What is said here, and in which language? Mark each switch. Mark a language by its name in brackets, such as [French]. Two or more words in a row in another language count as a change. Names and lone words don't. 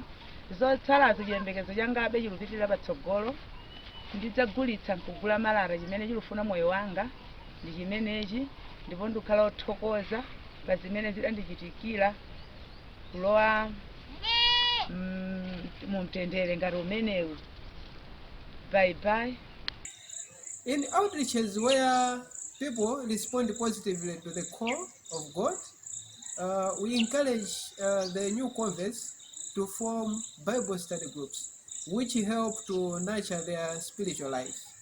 [Nyanja] Zotsalazo chiyembekezo changabe chilupitira patsogolo, ndidzagulitsa nkugula malata. Chimene chilufuna moyo wanga ndi chimenechi, ndipo ndikhala othokoza pa zimene zidandichitikira kulowa mu mtendere ngati umenewu. [English] Bye bye. In outreaches where people respond positively to the call of God, we encourage the new converts to form Bible study groups, which help to nurture their spiritual life.